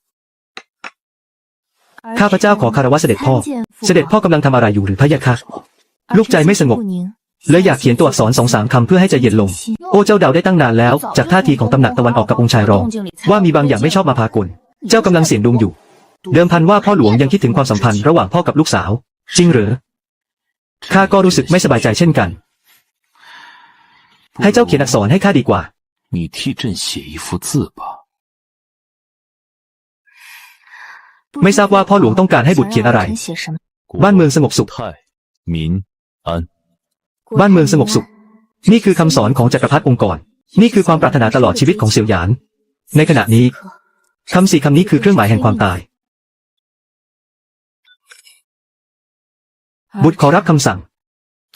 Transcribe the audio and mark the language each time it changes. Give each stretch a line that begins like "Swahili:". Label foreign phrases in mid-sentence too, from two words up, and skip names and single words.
Thai: ข้าพเจ้าขอคารวะเสด็จพ่อเสด็จพ่อกำลังทำอะไรอยู่หรือพะยะค่ะลูกใจไม่สงบเลยอยากเขียนตัวอักษร2-3 คำเพื่อให้ใจเย็นลงโอ้เจ้าเดาได้ตั้งนานแล้วจากท่าทีของตำหนักตะวันออกกับองค์ชายรองว่ามีบางอย่างไม่ชอบมาพากลเจ้ากำลังเสี่ยงดวงอยู่เดิมพันว่าพ่อหลวงยังคิดถึงความสัมพันธ์ระหว่างพ่อกับลูกสาวจริงหรือข้าก็รู้สึกไม่สบายใจเช่นกันให้เจ้าเขียนอักษรให้ข้าดีกว่า
Chinese: 你替朕写一幅字吧
Thai: ไม่ทราบว่าพ่อหลวงต้องการให้บุตรเขียนอะไรบ้านเมืองสงบสุขบ้านเมืองสงบสุขนี่คือคำสอนของจักรพรรดิองค์กรนี่คือความปรารถนาตลอดชีวิตของเสี่ยวหยานในขณะนี้คำ4 คำนี้คือเครื่องหมายแห่งความตายบุตรขอรับคำสั่ง